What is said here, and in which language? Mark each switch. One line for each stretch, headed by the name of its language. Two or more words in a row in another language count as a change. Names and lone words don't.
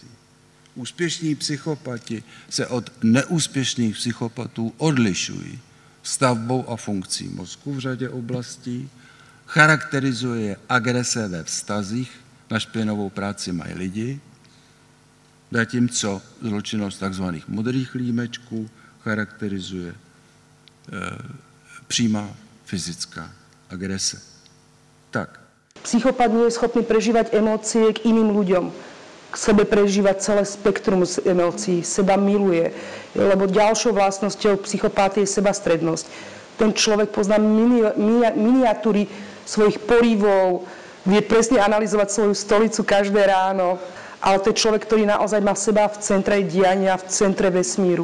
Czech: Úspěšní psychopati se od neúspěšných psychopatů odlišují stavbou a funkcí mozku v řadě oblastí, charakterizuje agrese ve vztazích, na špinavou práci mají lidi, zatímco zločinnost tzv. Modrých límečků charakterizuje přímá fyzická agrese. Tak.
Slovak: Psychopat nie je schopný prežívať emócie k iným ľuďom. K sebe prežíva celé spektrum emócií, seba miluje, lebo ďalšou vlastnosťou psychopátie je sebastrednosť. Ten človek pozná miniatúry svojich porývov, vie presne analyzovať svoju stolicu každé ráno ale to je človek, ktorý naozaj má seba v centre diania, v centre vesmíru.